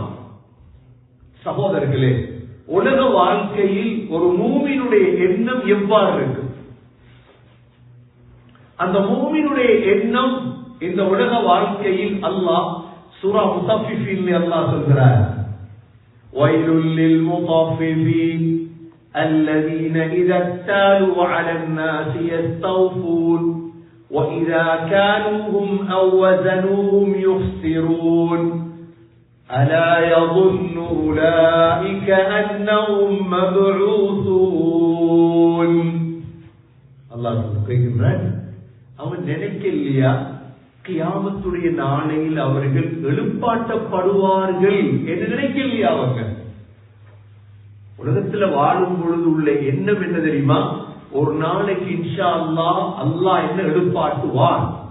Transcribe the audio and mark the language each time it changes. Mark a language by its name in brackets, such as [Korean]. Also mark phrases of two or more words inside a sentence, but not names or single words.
[Tamil] சகோதரர்களே, உலக வாழ்க்கையில் ஒரு மூமினுடைய எண்ணம் எவ்வாறு இருக்கு? அந்த மூமினுடைய எண்ணம் இந்த உலக வாழ்க்கையில் அல்லாஹ் சூரா முத்தஃபிஃபீன் அல்லாஹ் சொல்கிறார், [Arabic] ويل للمطففين الذين إذا اكتالوا على الناس يستوفون وإذا كالوهم أو وزنوهم يخسرون ألا يظن أولئك أنهم مبعوثون. [Tamil] الله சொல்கிறார், அவன் நினைக்கலையா கியாமத்துடைய நாளையில் அவர்கள் எழுப்பாட்டப்படுவார்கள் என்று நினைக்கலையா? அவங்க உலகத்துல வாழும் பொழுது உள்ள எண்ணம் என்ன தெரியுமா? ஒரு நாளைக்கு [Arabic] إن شاء الله [Tamil] அல்லாஹ் என்ன எழுப்பாட்டுவான்.